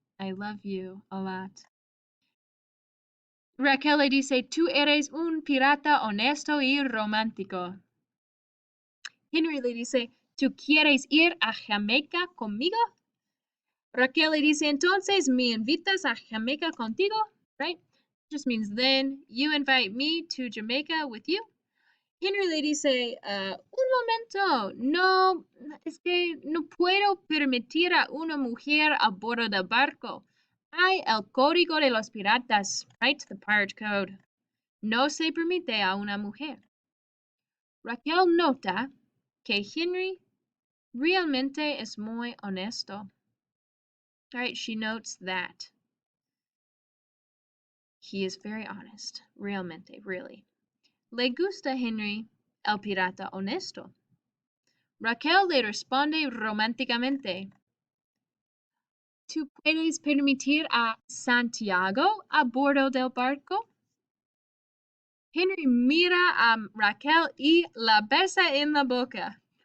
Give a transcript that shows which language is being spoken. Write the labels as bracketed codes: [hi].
[en] I love you a lot. [es] Raquel le dice, tú eres un pirata honesto y romántico. Henry le dice, ¿tú quieres ir a Jamaica conmigo? Raquel le dice, entonces, ¿me invitas a Jamaica contigo? Right? [en] Just means then you invite me to Jamaica with you. [es] Henry le dice, un momento, no, es que no puedo permitir a una mujer a bordo del barco. Hay el código de los piratas, right? [en] The pirate code. [es] No se permite a una mujer. Raquel nota que Henry realmente es muy honesto. [en] Right? She notes that he is very honest. [es] Realmente, really. Le gusta Henry, el pirata honesto. Raquel le responde románticamente. ¿Tú puedes permitir a Santiago a bordo del barco? Henry mira a Raquel y la besa en la boca.